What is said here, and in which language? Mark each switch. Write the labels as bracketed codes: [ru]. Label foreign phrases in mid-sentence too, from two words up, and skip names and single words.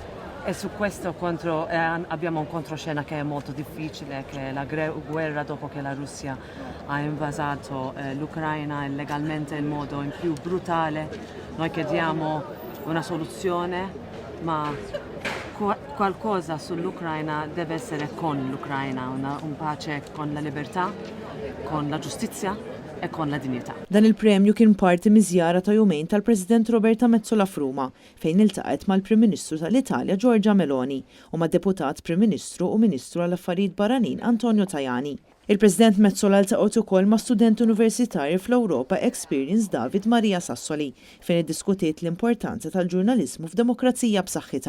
[it] E su questo abbiamo un controscena che è molto difficile, che è la guerra dopo che la Russia ha invasato l'Ucraina illegalmente in modo in più brutale. Noi chiediamo una soluzione, ma qualcosa sull'Ucraina deve essere con l'Ucraina, un pace con la libertà, con la giustizia e con la dignità. [mt] Dan il-premju kien parti miżjara ta' jumejn tal-President Roberta Metsola f'Ruma, fejn iltaqet mal-Prim Ministru tal-Italja Giorgia Meloni u mad-Deputat Prim Ministru u Ministru għall-Affarijiet Barranin Antonio Tajani. Il-President Metsola ltaqgħet ukoll ma' studenti universitarji fl-Europa Experience David Maria Sassoli, fejn iddiskutiet l-importanza tal-ġurnaliżmu f'demokrazija b'saħħitha.